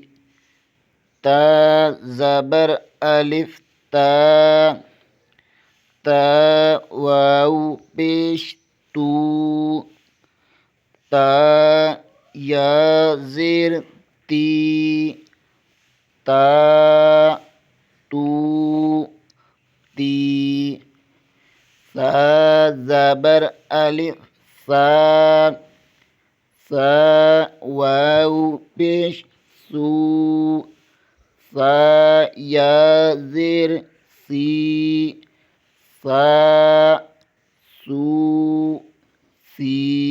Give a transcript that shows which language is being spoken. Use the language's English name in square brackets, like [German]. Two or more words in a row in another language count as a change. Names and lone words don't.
[Urdu] تا زبر الف تا، تا واو پیش تو، تا یا زیر تی، تا تو تی۔ ثا زبر الف ثا، ثا واو پیش سو، ثا یا زیر سی، ثا سو سی۔